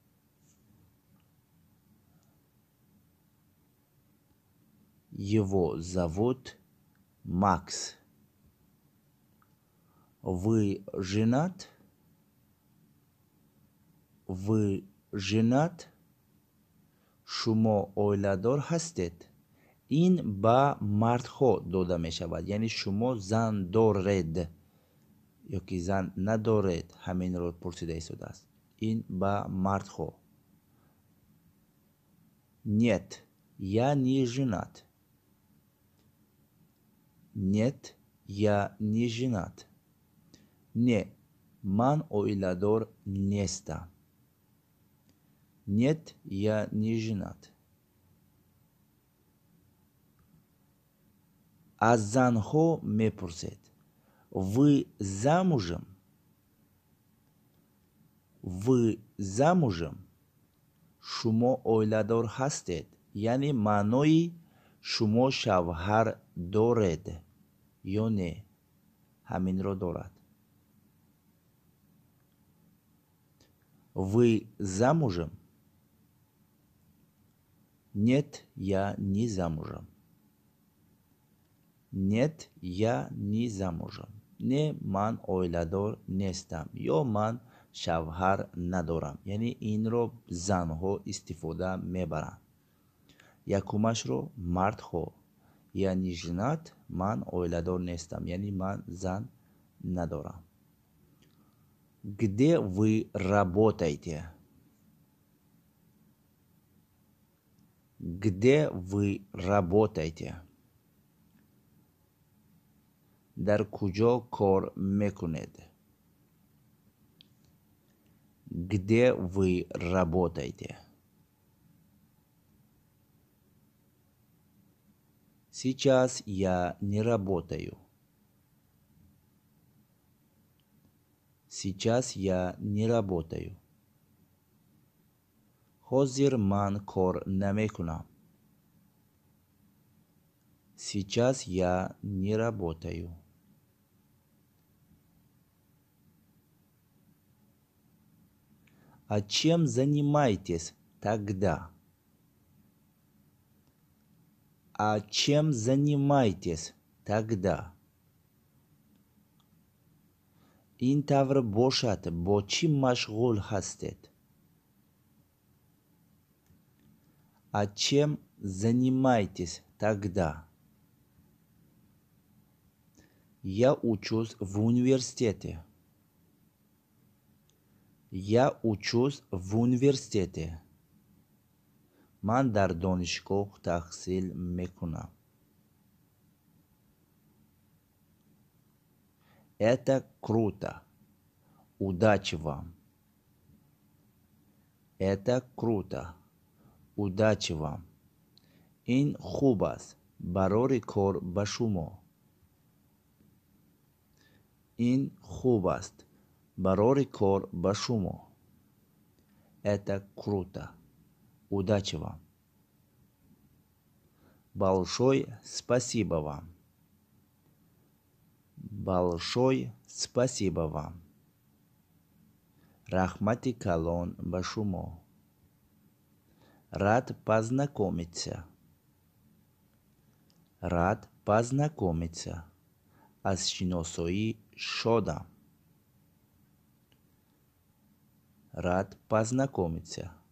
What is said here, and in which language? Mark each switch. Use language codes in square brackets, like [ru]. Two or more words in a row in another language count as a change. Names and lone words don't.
[ru] Его зовут Макс. Вы женат? Вы женат? [tg] шумо оиладор ҳастед. ин ба мардҳо дода мешавад, яъне шумо зан доред ёки зан надоред, ҳаминро пурсида истодааст. Ин ба мардхо. [ru] Нет, я не женат. Нет, я не женат. Не, [tg] ман оиладор нестам. [ru] Нет, я не женат. [tg] аз занҳо мепурсед. [ru] Вы замужем? Вы замужем? [tg] шумо оиладор ҳастед? яъне маънои шумо шавҳар доред ё не ҳаминро дорад. [ru] Вы замужем? Нет, я не замужем. Нет, я не замужем. Не, [tg] ман оиладор нестам ё ман шавҳар надорам. яъне инро занҳо истифода мебаранд. якумашро мардҳо. [ru] Я не женат, [tg] ман оиладор нестам, яъне ман зан надорам. [ru] Где вы работаете? Где вы работаете? [tg] дар куҷо кор мекунед? [ru] Где вы работаете? Сейчас я не работаю. Сейчас я не работаю. [tg] ҳозир ман кор намекунам. [ru] Сейчас я не работаю. А чем занимаетесь тогда? А чем занимаетесь тогда? [tg] ин тавр бошад, бо чӣ машғул ҳастед? [ru] А чем занимаетесь тогда? Я учусь в университете. Я учусь в университете. [tg] ман дар донишгоҳ таҳсил мекунам. [ru] Это круто. Удачи вам. Это круто. Удачи вам. [tg] ин хуб аст. барори кор ба шумо. ин хуб аст. барори кор ба шумо. [ru] Это круто. Удачи вам. Большое спасибо вам. Большое спасибо вам. [tg] Рахмати калон ба шумо. [ru] Рад познакомиться. Рад познакомиться. [tg] аз шиносоӣ шодам. [ru] Рад познакомиться.